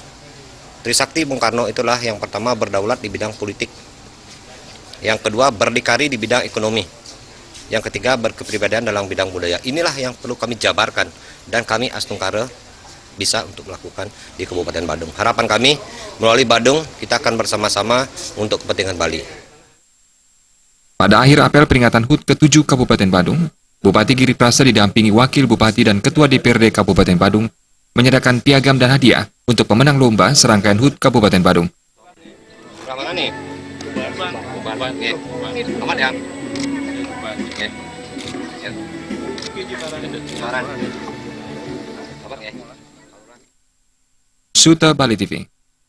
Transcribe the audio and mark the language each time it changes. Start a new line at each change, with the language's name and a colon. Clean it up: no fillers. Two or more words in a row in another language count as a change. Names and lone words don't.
Indonesian: Trisakti Bung Karno itulah yang pertama berdaulat di bidang politik, yang kedua berdikari di bidang ekonomi, yang ketiga berkepribadian dalam bidang budaya. Inilah yang perlu kami jabarkan dan kami Astungkara bisa untuk melakukan di Kabupaten Badung. Harapan kami melalui Badung kita akan bersama-sama untuk kepentingan Bali. Pada akhir apel peringatan HUT ke-7 Kabupaten Badung, Bupati Giri Praste didampingi Wakil Bupati dan Ketua DPRD Kabupaten Badung menyerahkan piagam dan hadiah untuk pemenang lomba serangkaian HUT Kabupaten Badung. Mana nih? Aman ya? Suta Bali TV.